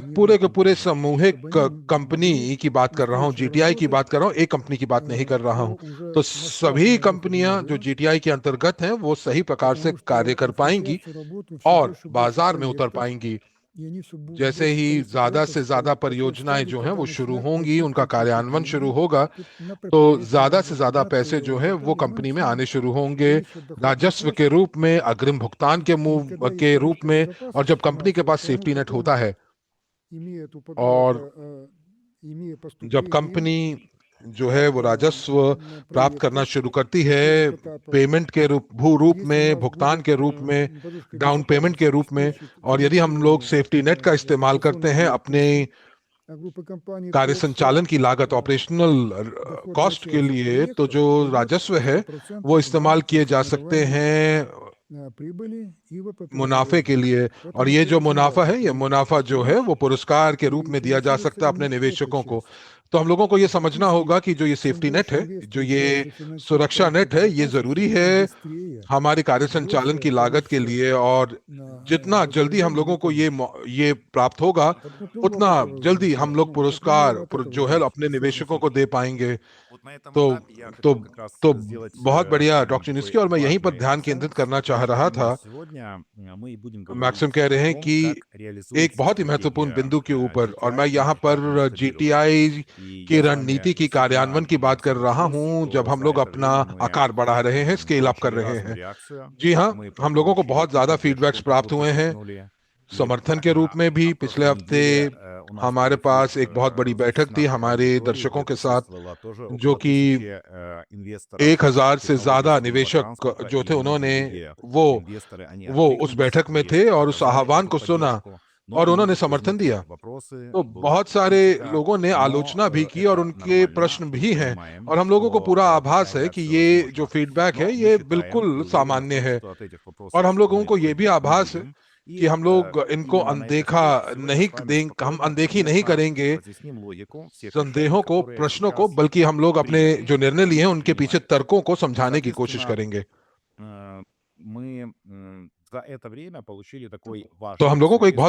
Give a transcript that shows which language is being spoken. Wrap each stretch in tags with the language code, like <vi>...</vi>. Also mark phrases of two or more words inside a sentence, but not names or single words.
<ru>компаний, не</ru> <hi>पूरे</hi> <ru>одна</ru> <hi>के पूरे</hi> <ru>компания,</ru> <hi>सामूहिक</hi> <ru>чтобы они</ru> <hi>कंपनी</hi> <ru>могли</ru> <hi>की बात कर रहा हूँ,</hi> <ru>устойчиво</ru> <hi>जीटीआई की</hi> <ru>работать</ru> <hi>बात कर रहा हूँ, एक कंपनी की बात नहीं कर रहा</hi> <ru>по</ru> <hi>हूँ।</hi> <ru>уже</ru> <hi>तो सभी</hi> <ru>насаженной</ru> <hi>कंपनियां जो</hi> <ru>методологии,</ru> <hi>जीटीआई के अंतर्गत हैं वो सही प्रकार से</hi> <ru>потому</ru> <hi>कार्य</hi> <ru>что</ru> <hi>कर पाएंगी</hi> <ru>ассоциации работают все</ru> <hi>और</hi> <ru>больше и больше</ru> <hi>बाजार में उतर</hi> <ru>проектов,</ru> <hi>पाएंगी।</hi> <ru>и они все</ru> <hi>जैसे</hi> <ru>большее</ru> <hi>ही</hi> <ru>количество</ru> <hi>ज्यादा</hi> <ru>проектов,</ru> <hi>से ज्यादा</hi> <ru>которые</ru> <hi>परियोजनाएं</hi> <ru>станут</ru> <hi>जो हैं</hi> <ru>тогда</ru> <hi>वो शुरू</hi> <ru>начинать</ru> <hi>होंगी,</hi> <ru>платить</ru> <hi>उनका</hi> <ru>какие-то</ru> <hi>कार्यान्वयन शुरू</hi> <ru>деньги</ru> <hi>होगा,</hi> <ru>на</ru> <hi>तो</hi> <ru>предприятие,</ru> <hi>ज्यादा से</hi> <ru>на</ru> <hi>ज्यादा पैसे</hi> <ru>зарплаты,</ru> <hi>जो</hi> <ru>и</ru> <hi>है</hi> <ru>тогда</ru> <hi>वो</hi> <ru>они</ru> <hi>कंपनी में आने</hi> <ru>начнут</ru> <hi>शुरू होंगे,</hi> <ru>увеличивать доходную</ru> <hi>राजस्व</hi> <ru>часть.</ru> <hi>के रूप में, अग्रिम भुगतान</hi> <ru>И когда есть</ru> <hi>के रूप</hi> <ru>подушка</ru> <hi>में। और जब</hi> <ru>безопасности</ru> <hi>कंपनी के</hi> <ru>финансовая,</ru> <hi>पास</hi> <ru>то оно</ru> <en>safety net</en> <ru>потом,</ru> <hi>होता है,</hi> <ru>имея эту</ru> <hi>और</hi> <ru>имея</ru> <hi>जब</hi> <ru>поступление</ru> <hi>कंपनी जो है वो राजस्व प्राप्त करना</hi> <ru>проектов</ru> <hi>शुरू करती</hi> <ru>с</ru> <hi>है,</hi> <ru>первых этапов,</ru> <hi>पेमेंट के रूप</hi> <ru>если у</ru> <hi>में,</hi> <ru>нас</ru> <hi>भुगतान</hi> <ru>будет</ru> <hi>के रूप में,</hi> <ru>подушка</ru> <en>down payment</en> <ru>безопасности</ru> <hi>के रूप में,</hi> <ru>обеспечить</ru> <hi>और यदि हम लोग</hi> <ru>финансирование</ru> <en>safety net</en> <hi>का इस्तेमाल करते हैं</hi> <ru>инвестиционных</ru> <hi>अपने</hi> <ru>деятельности, а группа компаний</ru> <hi>कार्य</hi> <ru>просят</ru> <hi>संचालन की लागत, ऑपरेशनल</hi> <ru>доходная</ru> <hi>कॉस्ट के</hi> <ru>часть</ru> <hi>लिए, तो</hi> <ru>проектов</ru> <hi>जो</hi> <ru>идет</ru> <hi>राजस्व है</hi> <ru>100%</ru> <hi>वो</hi> <ru>на</ru> <hi>इस्तेमाल किए जा सकते</hi> <ru>формирование</ru> <hi>हैं</hi> <ru>прибыли и ВПП</ru> <hi>मुनाफे के</hi> <ru>предприятия.</ru> <hi>लिए। और</hi> <ru>Поэтому</ru> <hi>ये</hi> <ru>это</ru> <hi>जो</hi> <ru>очень</ru> <hi>मुनाफा</hi> <ru>важно,</ru> <hi>है, ये</hi> <ru>потому что</ru> <hi>मुनाफा जो है वो पुरस्कार के रूप</hi> <ru>и</ru> <hi>में दिया जा</hi> <ru>финансируется</ru> <hi>सकता है अपने</hi> <ru>именно эта</ru> <hi>निवेशकों को।</hi> <ru>часть.</ru> <hi>तो हम लोगों को ये समझना</hi> <ru>Фактически,</ru> <hi>होगा कि जो ये</hi> <ru>чем</ru> <en>safety net</en> <ru>больше</ru> <hi>है,</hi> <ru>инвесторы</ru> <hi>जो ये</hi> <ru>взялся финансировать</ru> <hi>सुरक्षा</hi> <ru>подушку</ru> <hi>नेट है, ये</hi> <ru>безопасности,</ru> <hi>जरूरी</hi> <ru>тем</ru> <hi>है</hi> <ru>быстрее</ru> <hi>हमारे कार्य</hi> <ru>и</ru> <hi>संचालन</hi> <ru>больше</ru> <hi>की लागत के</hi> <ru>получится</ru> <hi>लिए। और जितना जल्दी हम</hi> <ru>вознаграждение</ru> <hi>लोगों को</hi> <ru>выполнить.</ru> <hi>ये प्राप्त होगा,</hi> <ru>Так вот,</ru> <hi>उतना</hi> <ru>Лопатова,</ru> <hi>जल्दी हम लोग</hi> <ru>например,</ru> <hi>पुरस्कार</hi> <ru>от этого</ru> <hi>जो है</hi> <ru>зависит</ru> <hi>अपने</hi> <ru>все</ru> <hi>निवेशकों को</hi> <ru>отношения.</ru> <hi>दे पाएंगे।</hi> <ru>Вот на этом</ru> <hi>तो</hi> <ru>этапе я</ru> <hi>तो</hi> <ru>хотел как раз</ru> <hi>तो</hi> <ru>сделать</ru> <hi>बहुत बढ़िया</hi> <ru>один</ru> <hi>डॉक्टर</hi> <ru>такой</ru> <hi>निस्की, और मैं यहीं पर</hi> <ru>важный</ru> <hi>ध्यान</hi> <ru>акцент.</ru> <hi>केंद्रित करना चाह रहा था।</hi> <ru>Сегодня мы будем говорить</ru> <hi>मैक्सिम कह रहे</hi> <ru>о</ru> <hi>हैं</hi> <ru>том,</ru> <hi>कि</hi> <ru>как реализуется</ru> <hi>एक बहुत ही महत्वपूर्ण</hi> <ru>стратегия</ru> <hi>बिंदु के ऊपर, और मैं</hi> <ru>GTI</ru> <hi>यहाँ</hi> <ru>и</ru> <hi>पर</hi> <ru>как масштабировать.</ru> <hi>जीटीआई</hi> <ru>И</ru> <hi>की</hi> <ru>я с</ru> <hi>रणनीति</hi> <ru>вами</ru> <hi>की कार्यान्वयन</hi> <ru>всегда</ru> <hi>की बात कर रहा</hi> <ru>соглашусь,</ru> <hi>हूँ, जब</hi> <ru>что</ru> <hi>हम</hi> <ru>за</ru> <hi>लोग</hi> <ru>это</ru> <hi>अपना</hi> <ru>время мы</ru> <hi>आकार बढ़ा रहे हैं,</hi> <en>scale up</en> <hi>कर</hi> <ru>получили</ru> <hi>रहे</hi> <ru>разную</ru> <hi>हैं।</hi> <ru>реакцию.</ru> <hi>जी हाँ,</hi> <ru>Мы</ru> <hi>हम लोगों को</hi> <ru>получили</ru> <hi>बहुत</hi> <ru>и</ru> <hi>ज्यादा</hi> <ru>поддержку</ru> <hi>फीडबैक्स</hi> <ru>от</ru> <hi>प्राप्त</hi> <ru>того,</ru> <hi>हुए</hi> <ru>кто</ru> <hi>हैं।</hi> <ru>подтянули. И</ru> <hi>समर्थन के</hi> <ru>буквально</ru> <hi>रूप में भी</hi> <ru>на</ru> <hi>पिछले</hi> <ru>прошлой</ru> <hi>हफ्ते</hi> <ru>неделе у нас</ru> <hi>हमारे</hi> <ru>был эфир</ru> <hi>पास एक बहुत बड़ी</hi> <ru>с</ru> <hi>बैठक थी</hi> <ru>16</ru> <hi>हमारे</hi> <ru>аудиторией,</ru> <hi>दर्शकों</hi> <ru>где</ru> <hi>के साथ,</hi> <ru>присутствовало тоже</ru> <hi>जो</hi> <ru>около</ru> <hi>कि</hi> <ru>1000 инвесторов</ru> <hi>1000 से</hi> <ru>технологий</ru> <hi>ज्यादा</hi> <ru>струнного</ru> <hi>निवेशक</hi> <ru>транспорта,</ru> <hi>जो</hi> <ru>и</ru> <hi>थे, उन्होंने</hi> <ru>многие</ru> <hi>वो</hi> <ru>инвесторы, они</ru> <hi>वो उस</hi> <ru>откликнулись</ru> <hi>बैठक में</hi> <ru>и</ru> <hi>थे और उस</hi> <ru>показали</ru> <hi>आह्वान</hi> <ru>эту</ru> <hi>को सुना</hi> <ru>поддержку. Но</ru> <hi>और</hi> <ru>и</ru> <hi>उन्होंने समर्थन</hi> <ru>возникли</ru> <hi>दिया।</hi> <ru>вопросы,</ru> <hi>तो</hi> <ru>была</ru> <hi>बहुत सारे</hi> <ru>критика,</ru> <hi>लोगों ने</hi> <ru>но</ru> <hi>आलोचना भी की और</hi> <ru>это</ru> <hi>उनके</hi> <ru>нормально.</ru> <hi>प्रश्न भी</hi> <ru>Мы</ru> <hi>हैं,</hi> <ru>понимаем,</ru> <hi>और हम लोगों को</hi> <ru>что</ru> <hi>पूरा आभास है कि</hi> <ru>появляться</ru> <hi>ये जो</hi> <ru>возможно.</ru> <hi>फीडबैक है</hi> <ru>Но мы</ru> <hi>ये</hi> <ru>считаем</ru> <hi>बिल्कुल</hi> <ru>и уверены в</ru> <hi>सामान्य</hi> <ru>том,</ru> <hi>है।</hi> <ru>что от этих</ru> <hi>और</hi> <ru>вопросов</ru> <hi>हम लोगों</hi> <ru>мы</ru> <hi>को ये भी</hi> <ru>отходить не</ru> <hi>आभास है</hi> <ru>будем.</ru> <hi>कि</hi> <ru>И</ru> <hi>हम लोग इनको</hi> <ru>именно на этой</ru> <hi>अनदेखा</hi> <ru>встрече сегодня</ru> <hi>नहीं</hi> <ru>с вами</ru> <hi>दें, हम</hi> <ru>спокойно,</ru> <hi>अनदेखी नहीं</hi> <ru>внятно</ru> <hi>करेंगे</hi> <ru>разъясним логику всех решений,</ru> <hi>संदेहों को,</hi> <ru>которые</ru> <hi>प्रश्नों को,</hi> <ru>сейчас</ru> <hi>बल्कि हम लोग अपने</hi> <ru>приняты</ru> <hi>जो निर्णय लिए हैं</hi> <ru>и</ru> <hi>उनके पीछे</hi> <ru>принимаются.</ru> <hi>तर्कों को समझाने की कोशिश</hi> <ru>Соответственно,</ru> <hi>करेंगे।</hi> <ru>мы за это время получили такой</ru> <hi>तो</hi> <ru>важный</ru> <hi>हम लोगों को एक बहुत</hi>